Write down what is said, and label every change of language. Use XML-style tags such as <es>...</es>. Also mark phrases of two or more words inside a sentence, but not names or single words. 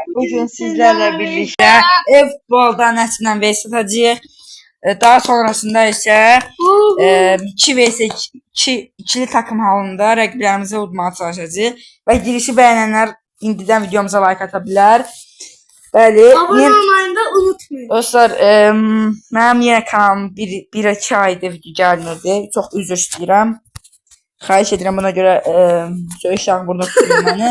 <tr>Bugün sizlerle birlikte futbolda</tr> <az>Nəsimlə vs atacağıq. Daha sonrasında isə 2 vs 2 ikili takım halında rəqiblərimizi udmağa çalışacağıq. Və girişi bəyənənlər indidən videomuza like ata bilər. Bəli.</az> <tr>Abone olmayı da unutmayın.</tr> <az>Dostlar, mənim yenə kanalım 1-2 aydır video gəlmirdi. Çox üzr istəyirəm. Xahiş edirəm, buna görə söyüşdən burada tutmayın məni.</az>